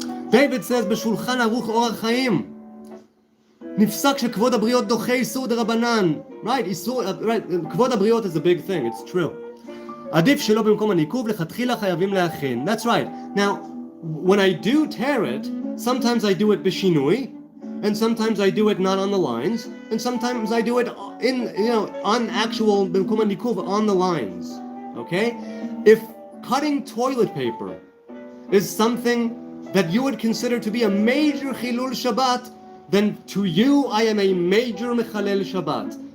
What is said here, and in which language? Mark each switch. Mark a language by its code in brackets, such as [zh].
[en] David says, [he] בשולחן ערוך אורח חיים, נפסק שכבוד הבריות דוחה איסור דרבנן. [en] Right, [he] כבוד הבריות [en] is a big thing, it's true. [he] עדיף שלא במקום הניקוב, לכתחילה חייבים להכין. [en] That's right. Now, when I do tear it, sometimes I do it בשינוי, and sometimes I do it not on the lines, and sometimes I do it on actual [he] במקום הניקוב, [en] on the lines. Okay? If cutting toilet paper is something that you would consider to be a major chilul Shabbat, then to you I am a major mechalel Shabbat.